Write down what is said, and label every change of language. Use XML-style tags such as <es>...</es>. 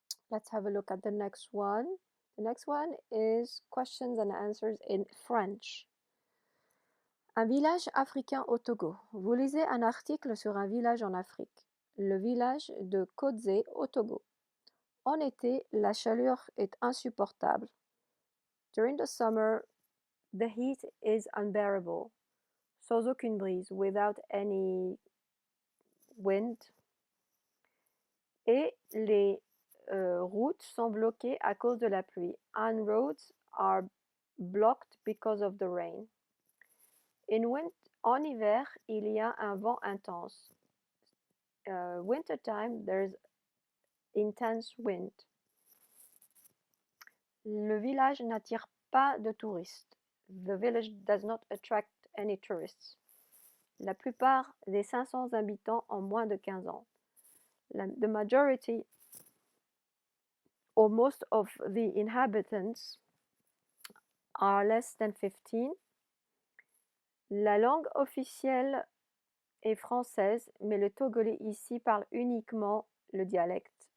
<en>Let's have a look at the next one. The next one is questions and answers in French.</en> <fr>Un village africain au Togo. Vous lisez un article sur un village en Afrique. Le village de Kodzé au Togo. En été, la chaleur est insupportable.</fr> <en>During the summer, The heat is unbearable,</en> <fr>sans aucune brise,</fr> <en>without any wind.</en> <fr>Et les routes sont bloquées à cause de la pluie.</fr> <en>And roads are blocked because of the rain.</en> <fr>En hiver, il y a un vent intense.</fr> <en>Wintertime, there's intense wind.</en> <fr>Le village n'attire pas de touristes.</fr> <en>The village does not attract any tourists.</en> <fr>La plupart des 500 habitants ont moins de 15 ans.</fr> <en>The majority or most of the inhabitants are less than 15.</en> <fr>La langue officielle est française, mais le togolais ici parle uniquement le dialecte.</fr>